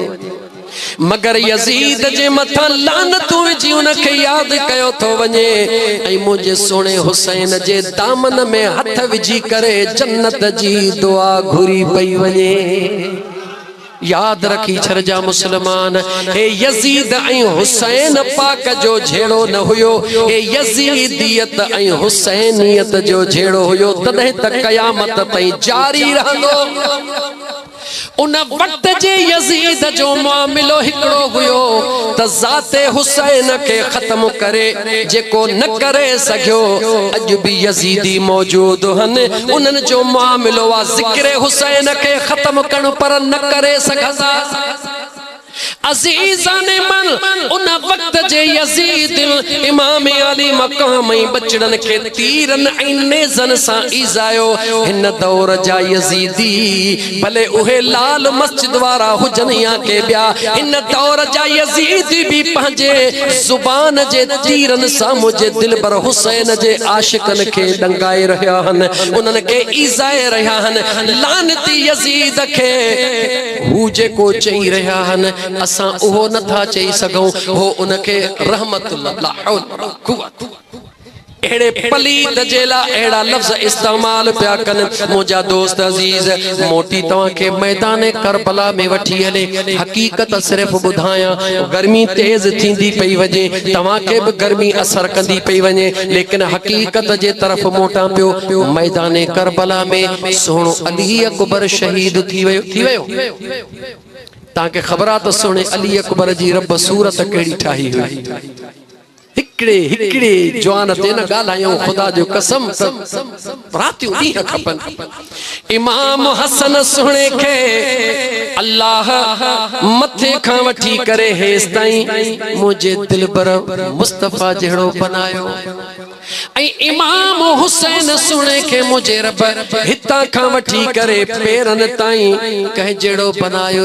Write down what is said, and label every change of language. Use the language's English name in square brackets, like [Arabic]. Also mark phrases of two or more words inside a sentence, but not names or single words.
[Sindhi] मगर यजीद जे मथा लानतूं विझी उनखे याद कयो थो वने, ऐं मुझे सोने हुसैन जे दामन में हथ विझी करे जन्नत जी दुआ घुरी पई वने। याद रखी छरजा मुसलमान, हे यजीद ऐं हुसैन पाक जो झेड़ो न हुयो, हे यजीदियत ऐं हुसैनियत जो झेड़ो हुयो, तॾहिं त क़यामत ताईं जारी रहंदो। उन वक्त जे यजीद जो मामिलो हिकड़ो हुयो त ज़ाते हुसैन के खत्म करे, जेको न करे सघियो। अज भी यजीदी मौजूद हन, उन्हनि जो मामिलो आ ज़िक्र हुसैन के खत्म करण, पर न करे सघंदा। अज़ीज़ाने मन उन वक्त जे यजीद इमाम अली मकाम बचड़न के तीरन ऐं नेज़न सां ईज़ायो। हिन दौर जा यजीदी भले उहे लाल मस्जिद वारा हुजन या के ॿिया, हिन दौर जा यजीदी भी पंहिंजे ज़ुबान जे तीरन सां मुझे दिलबर हुसैन जे आशिकन के डंगाए रहिया हन, उन्हनि के ईज़ाए रहिया हन। लानती यजीद के हू जेको चई रहिया हन, असां उहो नथा चई सघूं, हो उनके रहमतुल्लाह [Arabic] لا حول ولا قوة. [Sindhi] एड़े पलीद जेला एड़ा लफ्ज़ इस्तेमाल पिया कन। मुझा दोस्त अजीज, मोटी तवां के मैदान करबला में वठी हले। हकीकत सिर्फ बुधाया, गर्मी तेज थींदी पई वजे, तवां के भी गर्मी असर कंदी पई वने, लेकिन हकीकत जे तरफ मोटा पियो। मैदान करबला में सोनो अली अकबर शहीद थी वयो। ताके खबर आ तो सोने अली अकबर जी रब सूरत केड़ी ठाही हुई। हिकड़े जवान ते न गालायो, खुदा जो कसम रातियों ॾींहं खपन। इमाम हसन सुणे के अल्लाह मथे खां वठी करे हेस ताईं मुझे दिलबर मुस्तफा जहिड़ो बनायो, ऐं इमाम हुसैन सुणे के मुझे रब हितां खां वठी करे पेरन ताईं कंहिं जहिड़ो बनायो।